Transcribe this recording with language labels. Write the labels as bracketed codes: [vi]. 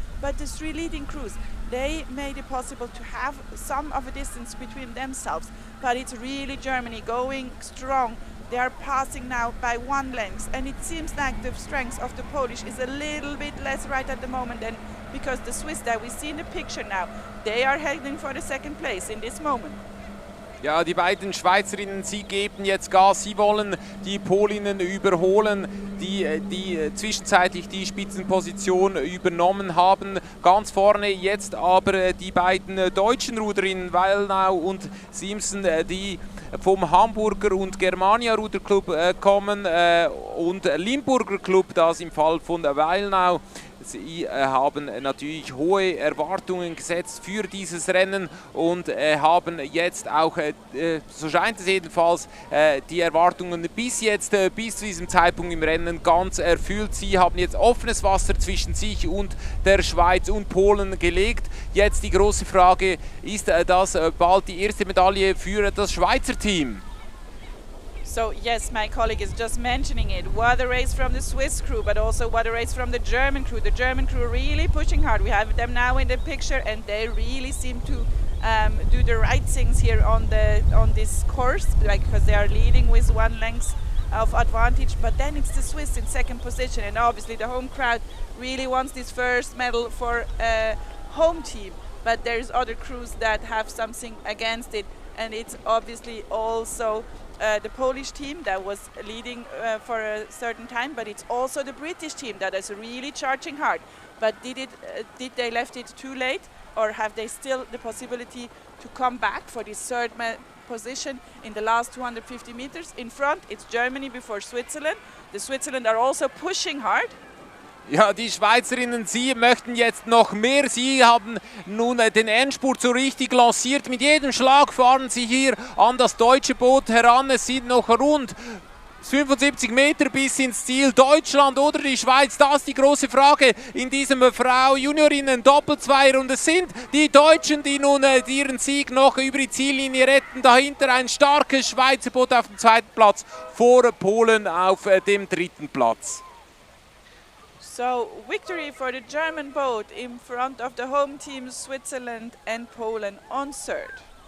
[en] But the 3 leading crews, they made it possible to have some of a distance between themselves, but it's really Germany going strong. They are passing now by 1 length, and it seems like the strength of the Polish is a little bit less right at the moment than because the Swiss that we see in the picture now, they are heading for the 2nd place in this moment. [de] Ja, die beiden Schweizerinnen, sie geben jetzt Gas, sie wollen die Polinnen überholen, die zwischenzeitlich die Spitzenposition übernommen haben. Ganz vorne jetzt aber die beiden deutschen Ruderinnen, Weilnau und Simpson, die vom Hamburger und Germania Ruderclub kommen und Limburger Club, das im Fall von Weilnau. Sie haben natürlich hohe Erwartungen gesetzt für dieses Rennen und haben jetzt auch, so scheint es jedenfalls, die Erwartungen bis zu diesem Zeitpunkt im Rennen ganz erfüllt. Sie haben jetzt offenes Wasser zwischen sich und der Schweiz und Polen gelegt. Jetzt die große Frage, ist das bald die erste Medaille für das Schweizer Team? [en] So yes, my colleague is just mentioning it. What a race from the Swiss crew, but also what a race from the German crew. The German crew really pushing hard. We have them now in the picture, and they really seem to do the right things here on this course, because they are leading with 1 length of advantage. But then it's the Swiss in 2nd position, and obviously the home crowd really wants this first medal for home team. But there's other crews that have something against it, and it's obviously also the Polish team that was leading for a certain time, but it's also the British team that is really charging hard. But did they left it too late, or have they still the possibility to come back for this 3rd position in the last 250 meters? In front, it's Germany before Switzerland. The Switzerland are also pushing hard. [de] Ja, die Schweizerinnen, sie möchten jetzt noch mehr. Sie haben nun den Endspurt so richtig lanciert. Mit jedem Schlag fahren sie hier an das deutsche Boot heran. Es sind noch rund 75 Meter bis ins Ziel. Deutschland oder die Schweiz, das ist die große Frage in diesem Frau-Juniorinnen-Doppelzweier. Und es sind die Deutschen, die nun ihren Sieg noch über die Ziellinie retten. Dahinter ein starkes Schweizer Boot auf dem 2. Platz, vor Polen auf dem 3. Platz. [en] So victory for the German boat in front of the home teams Switzerland and Poland on 3rd.